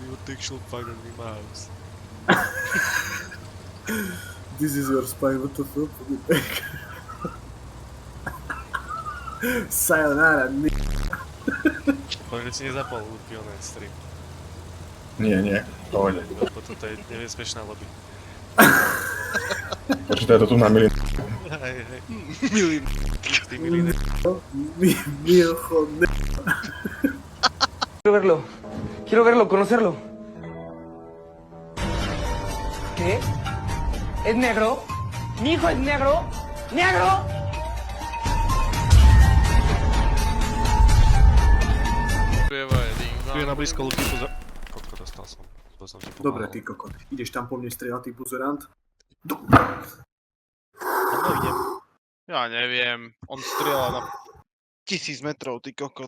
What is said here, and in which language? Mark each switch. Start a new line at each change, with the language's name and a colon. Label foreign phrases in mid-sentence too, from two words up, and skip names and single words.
English: Protection fire in my house. This is your spine, what the fuck? Sayonara,
Slovak: Povedz, si nezapol Lupionet stream. Nie, pohode. Lebo toto je nebezpečná lobby. Počítaj to tu na milin. Hej. Milín. Ty milín.
Spanish: mi ojo, Quiero verlo, conocerlo. ¿Qué? ¿Es negro? ¿Mi hijo es negro? ¡Negro!
Slovak: Tu je na blízko Luky pozor. Koľko dostal som? To som ti pomáhal. Dobre, ty kokot. Ideš tam po mne strieľať, ty buzerant? Áno, idem. Ja neviem, on strieľa na 1000 metrov, ty kokot.